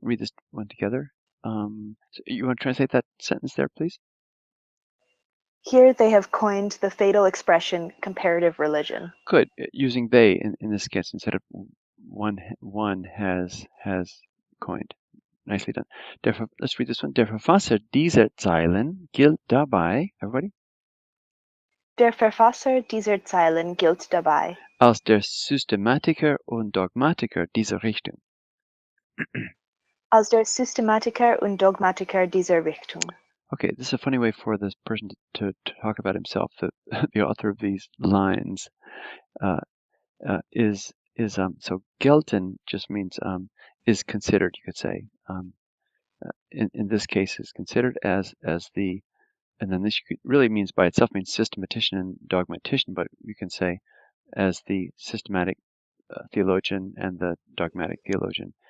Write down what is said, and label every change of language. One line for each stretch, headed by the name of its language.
English: Read this one together. So you want to translate that sentence there, please? Here they have coined the fatal expression comparative religion. Good. Using they in this case instead of one has coined. Nicely done. Let's read this one.
German: Der Verfasser dieser Zeilen gilt dabei,
English: everybody,
German: Der Verfasser dieser Zeilen gilt dabei als der Systematiker und Dogmatiker dieser Richtung. als der Systematiker und Dogmatiker dieser Richtung.
English: Okay, this is a funny way for this person to talk about himself. The author of these lines is so gelten just means is considered, you could say. In this case, is considered as the, and then this really means by itself means systematician and dogmatician, but you can say as the systematic theologian and the dogmatic theologian.